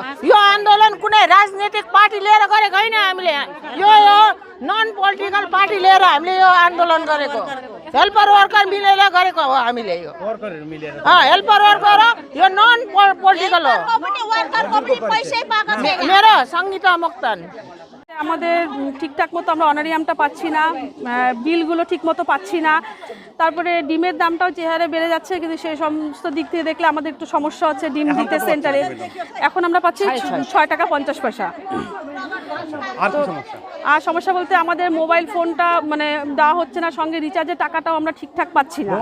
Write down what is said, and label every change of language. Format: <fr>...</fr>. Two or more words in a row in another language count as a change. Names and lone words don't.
<ne>यो आन्दोलन कुनै राजनीतिक पार्टी लिएर गरेको होइन, हामीले यो</ne> <en>non political party</en> <ne>लिएर हामीले यो आन्दोलन गरेको,</ne> <en>helper worker</en> <ne>मिलेर गरेको हो। हामीले यो वर्करहरु मिलेर</ne> <en>helper worker</en> <ne>हो, यो</ne> <en>non political</en> <ne>हो। मेरो संगीता मोक्तान।</ne> <bn>আমাদের ঠিকঠাক মতো আমরা অনারিয়ামটা পাচ্ছি না, বিলগুলো ঠিক মতো পাচ্ছি না। তারপরে ডিমের দামটাও যে হারে বেড়ে যাচ্ছে, কিন্তু সেই সমস্ত দিক থেকে দেখলে আমাদের একটু সমস্যা হচ্ছে। ডিম দিতে সেন্টারে এখন আমরা পাচ্ছি 6 টাকা 50 পয়সা। আর সমস্যা বলতে আমাদের মোবাইল ফোনটা মানে দেওয়া হচ্ছে না, সঙ্গে রিচার্জের টাকাটাও আমরা ঠিকঠাক পাচ্ছি না।</bn>